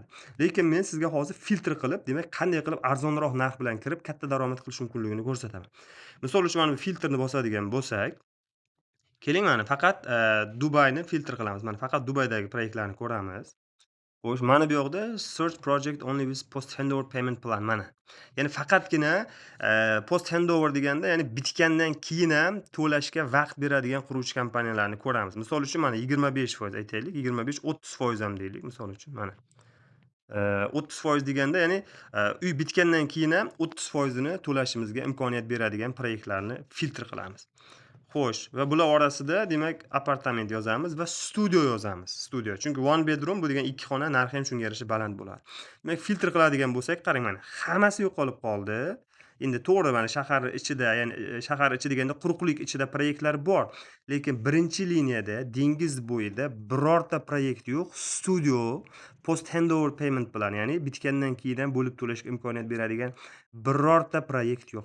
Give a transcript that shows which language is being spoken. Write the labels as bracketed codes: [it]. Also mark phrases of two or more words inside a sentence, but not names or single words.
[uz] Lekin men sizga hozir filtr qilib, demak, qanday qilib arzonroq narx bilan kirib katta daromad qilish mumkinligini ko'rsataman. Misol uchun mana bu filtrni bosadigan bo'lsak, keling, mana faqat Dubayni filtr qilamiz. Mana faqat Dubaydagi proyektlarni ko'ramiz. Xo'sh, mana bu yoqda [en] search project only with post handover payment plan mana. [uz] Ya'ni faqatgina [en] post handover [uz] deganda, ya'ni bitgandan keyin ham to'lashga vaqt beradigan quruvchi kompaniyalarni ko'ramiz. Misol uchun mana 25% aytaylik, 25-30% ham deylik misol uchun mana. 30% deganda, ya'ni uy bitgandan keyin ham 30% ni to'lashimizga imkoniyat beradigan proyektlarni filtr qilamiz. Xo'sh, va bular orasida demak apartament yozamiz va studio yozamiz. Studio. Chunki [en] one bedroom [uz] bu degan ikki xona narxi ham shunga yarasha baland bo'ladi. Demak, filtr qiladigan bo'lsak, qarang mana, hammasi yo'qolib qoldi. Endi to'g'ri, mana shahar ichida, ya'ni shahar ichi deganda quruqlik ichida proyektlar bor, lekin birinchi liniyada dengiz bo'yida birorta proyekt yo'q. [en] Studio post handover payment [uz] bilan, ya'ni bitgandan keyin ham bo'lib to'lashga imkoniyat beradigan birorta proyekt yo'q.